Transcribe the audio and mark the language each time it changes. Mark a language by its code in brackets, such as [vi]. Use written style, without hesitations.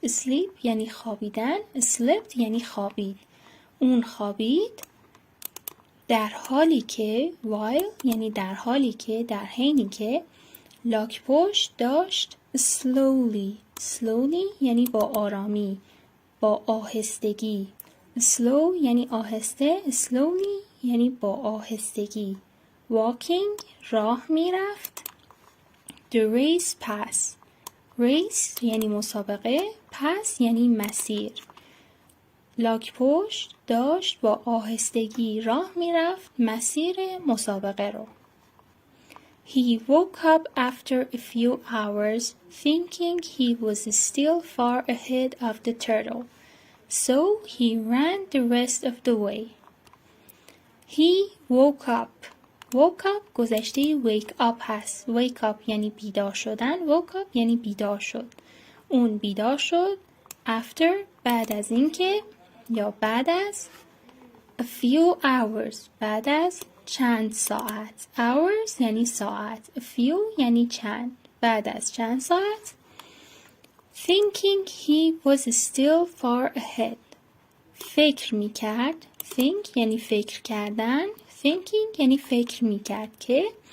[fa] Sleep یعنی خوابیدن. Slept یعنی خوابید. اون خوابید در حالی که while یعنی در حالی که در حینی که لاک‌پشت داشت slowly. Slowly یعنی با آرامی. با آهستگی slow یعنی آهسته slowly یعنی با آهستگی walking راه میرفت [en] the race pass [fa] race یعنی مسابقه pass یعنی مسیر لاک‌پشت داشت با آهستگی راه میرفت مسیر مسابقه رو [en] He woke up after a few hours thinking he was still far ahead of the turtle. So he ran the rest of the way. He woke up. Woke up [fa] گذشته [en] wake up هست. Wake up [fa] یعنی بیدار شدن. [en] Woke up [fa] یعنی بیدار شد. اون بیدار شد. After بعد از اینکه یا بعد از [en] a few hours [fa] بعد از چند ساعت hours یعنی ساعت a few یعنی چند بعد از چند ساعت [en] thinking he was still far ahead [fa] فکر میکرد think یعنی فکر کردن thinking یعنی فکر میکرد که